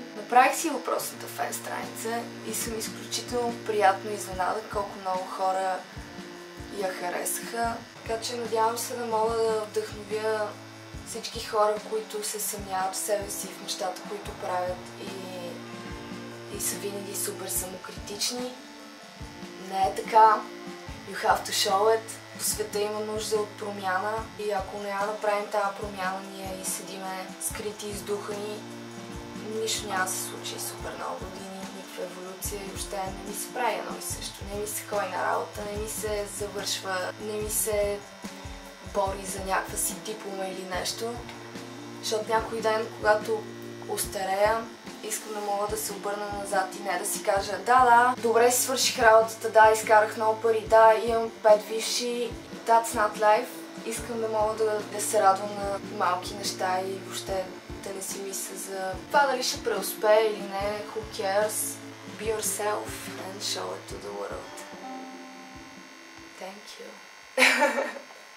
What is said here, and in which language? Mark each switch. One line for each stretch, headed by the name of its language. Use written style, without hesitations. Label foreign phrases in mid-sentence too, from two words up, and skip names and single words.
Bulgarian: Направих си въпросната фен страница и съм изключително приятно изненада колко много хора я харесаха. Така че надявам се да мога да вдъхновя всички хора, които се съмняват в себе си, в нещата, които правят и са винаги супер самокритични. Не е така.
English: You have to show it.
Bulgarian: В света има нужда от промяна и ако не я направим тази промяна, ние и седиме скрити и издухани, нищо няма да се случи супер много години, никаква еволюция и въобще не ми се прави едно и също. Не ми се ходи на работа, не ми се завършва, не ми се бори за някаква си диплома или нещо, защото някой ден, когато остарея, искам да мога да се обърна назад и не да си кажа да, добре си свърших работата, да, изкарах много пари, да, имам 5 висши,
English: that's not life.
Bulgarian: Искам да мога да се радвам на малки неща и въобще да не си мисля за това дали ще преуспее или не,
English: who cares, be yourself and show it to the world. Thank you.